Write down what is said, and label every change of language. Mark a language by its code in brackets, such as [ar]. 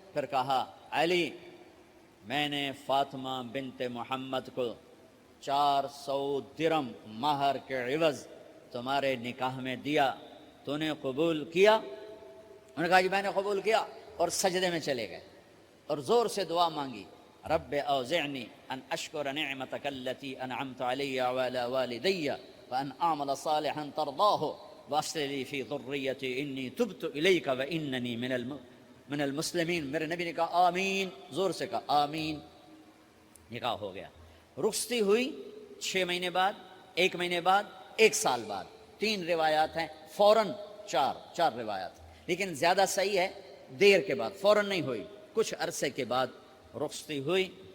[ur] پھر کہا علی میں نے فاطمہ بنت محمد کو 400 درم مہر کے عوض تمہارے نکاح میں دیا, تو نے قبول کیا؟ انہوں نے کہا جی میں نے قبول کیا, اور سجدے میں چلے گئے اور زور سے دعا مانگی, [ar] رب اوزعنی ان اشکر نعمتک التی انعمت علی وعلی والدی وأن أعمل صالحا ترضاه وأصلح لي في ذريتي إني تبت إليك وإنني من المسلمين. [ur] میرے نبی نے کہا آمین، زور سے کہا آمین. نکاح ہو گیا. رخصتی ہوئی 6 مہینے بعد، 1 مہینے بعد، 1 سال بعد. 3 روایات ہیں، فوراً 4 روایات. لیکن زیادہ صحیح ہے دیر کے بعد، فوراً نہیں ہوئی، کچھ عرصے کے بعد رخصتی ہوئی.